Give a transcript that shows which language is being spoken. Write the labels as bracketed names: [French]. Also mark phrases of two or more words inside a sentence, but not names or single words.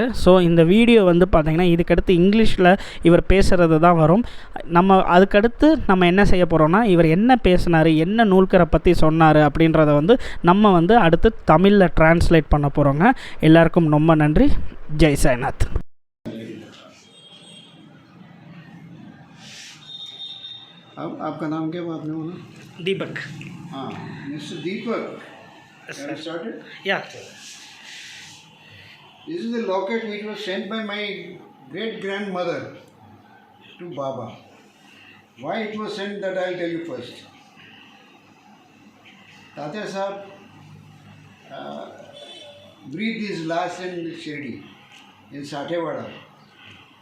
[Tamil] ஸோ இந்த வீடியோ வந்து பார்த்திங்கன்னா இதுக்கடுத்து இங்கிலீஷில் இவர் பேசுகிறது தான் வரும். அதுக்கடுத்து நம்ம என்ன செய்ய போகிறோம்னா, இவர் என்ன பேசினார், என்ன நூல்கரை பற்றி சொன்னார் அப்படின்றத வந்து நம்ம வந்து அடுத்து தமிழில் டிரான்ஸ்லேட் பண்ண போகிறோங்க. எல்லாருக்கும் ரொம்ப நன்றி. ஜெய் சாய்நாத். [Hindi] आपका नाम क्या आपने बोला? दीपक. हाँ, मिस्टर दीपक. [English] Have you started? Yeah. This is the locket which was sent by my great grandmother to Baba. Why it was sent, that I'll tell you first. Tatyasaheb breathed his last in Shirdi, in Satewada.